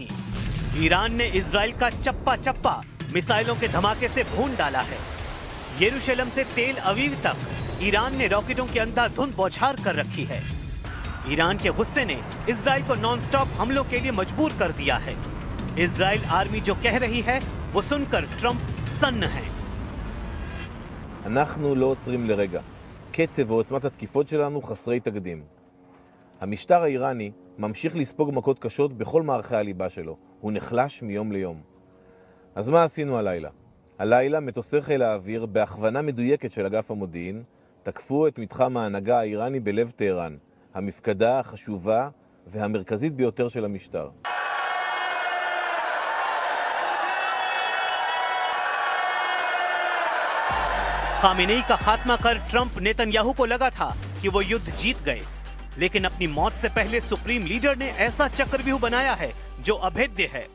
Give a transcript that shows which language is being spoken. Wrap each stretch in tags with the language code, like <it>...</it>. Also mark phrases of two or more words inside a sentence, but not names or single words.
<hi>ईरान ने इजराइल का चप्पा चप्पा मिसाइलों के धमाके से भून डाला है। यरूशलेम से तेल अवीव तक ईरान ने रॉकेटों की अंधाधुंध बौछार कर रखी है। ईरान के गुस्से ने इजराइल को नॉनस्टॉप हमलों के लिए मजबूर कर दिया है। इजराइल आर्मी जो कह रही है वो सुनकर ट्रंप सन्न है।</hi> <he>אנחנו לא עוצרים לרגע. קצב ועוצמת התקיפות שלנו חסרי תקדים. המשטר האיראני ממשיך לספוג מכות קשות בכל מערכי הליבה שלו. הוא נחלש מיום ליום. אז מה עשינו הלילה? הלילה מטוסי חיל האוויר בהכוונה מדויקת של אגף המודיעין תקפו את מתחם ההנהגה האיראני בלב טהרן, המפקדה החשובה והמרכזית ביותר של המשטר.</he> <hi>खामेनेई का खात्मा कर ट्रंप नेतन्याहू को लगा था कि वो युद्ध जीत गए, लेकिन अपनी मौत से पहले</hi> <en>supreme leader</en> <hi>ने ऐसा चक्रव्यूह बनाया है जो अभेद्य है।</hi>